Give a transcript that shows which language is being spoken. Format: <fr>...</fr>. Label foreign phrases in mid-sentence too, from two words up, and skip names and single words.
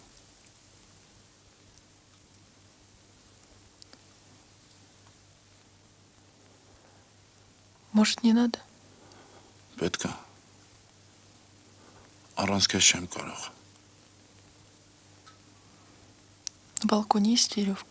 <ru>Может, не надо?</ru> <hy>Պետք է։ Առանց քեզ չեմ կարող։</hy> <ru>На балконе есть веревка.</ru>